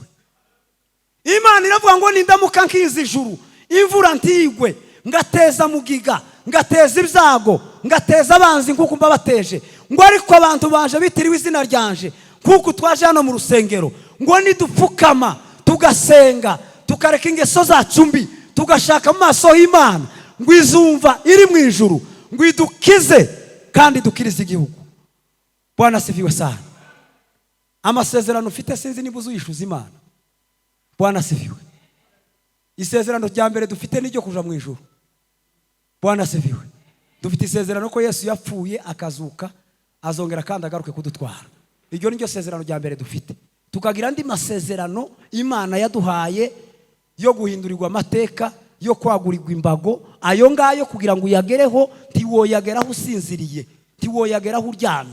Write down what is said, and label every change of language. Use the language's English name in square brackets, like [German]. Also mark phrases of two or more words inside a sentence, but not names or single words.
[Rundi] Imana iravuga ngo nindamuka nkinze ijuru imvura ntigwe, ngateza mugiga, ngateza ibyago, ngateza abanzi nkuko mbabateje, ngo ariko abantu banje bitiriwe izina ryanje kuko twaje hano mu rusengero, ngo nidupfukama tugasenga tukareka ingeso zacu mbi tugashaka mu maso y'Imana, ngo izumva iri mu ijuru, ngo idukize kandi dukirize igihugu. [Swahili] Bwana asifiwe sana. [Rundi] Amasezerano ufite sinzi niba uzuyishuza Imana. [Swahili] Bwana asifiwe. [Rundi] Isezerano rya mbere dufite n'iryo kuja mu ijuru. [Swahili] Bwana asifiwe. [Rundi] Dufite isezerano ko Yesu yapfuye akazuka azongera kandi agaruke kudutwara. Iryo niryo sezerano rya mbere dufite. Tukagira andi masezerano Imana yaduhaye yo guhindurirwa amateka, yo kwagurirwa imbago, ayo ngayo kugira ngo uyagereho ntiwoyageraho usinziriye, ntiwoyageraho uryamye.